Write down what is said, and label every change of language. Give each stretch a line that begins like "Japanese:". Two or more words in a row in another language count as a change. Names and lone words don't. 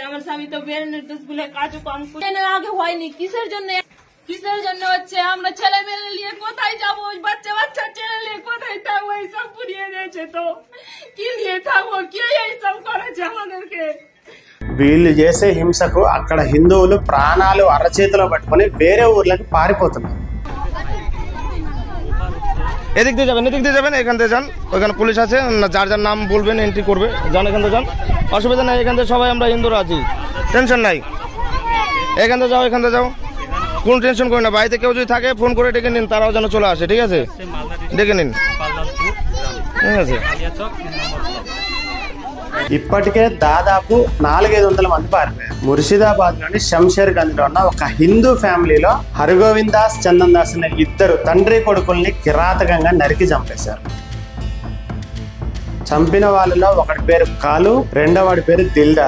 Bangla: আমার স্বামী তো বের নির্দেশ বলে কাজও কম আগে হয়নি। কিসের জন্য হচ্ছে? আমরা ছেলে মেয়ে নিয়ে কোথায় যাবো? বাচ্চা ছেলে নিয়ে কোথায় থাকবো? এইসব পুড়িয়ে দিয়েছে, তো কি নিয়ে থাকবো? কে এইসব করেছে আমাদেরকে?
Telugu: వీళ్ళు చేసే హింసకు అక్కడ హిందువులు ప్రాణాలు అరచేతిలో పట్టుకొని వేరే ఊర్లకు పారిపోతున్నారు.
Bangla: এদিক দিয়ে যাবেন, এখান থেকে যান, ওইখানে পুলিশ আছে, যার যার নাম বলবেন এন্ট্রি করবে, যান এখান থেকে যান, অসুবিধা নাই। এখান থেকে সবাই আমরা হিন্দুরা আছি, টেনশন নাই। এখান থেকে যাও, কোনো টেনশন করি না। বাড়িতে কেউ যদি থাকে ফোন করে ডেকে নিন, তারাও যেন চলে আসে, ঠিক আছে? ডেকে নিন, ঠিক আছে?
Telugu: ఇప్పటికే దాదాపు 400-500 మంది పారిపోయారు. ముర్షిదాబాద్ లోని శంషేర్ గంజ్ లో ఉన్న ఒక హిందూ ఫ్యామిలీలో హరగోవింద్ దాస్, చందన్ దాస్ అనే ఇద్దరు తండ్రి కొడుకుల్ని కిరాతకంగా నరికి చంపేశారు. చంపిన వాళ్ళలో ఒకటి పేరు కాలు, రెండోవాడి పేరు దిల్దార్.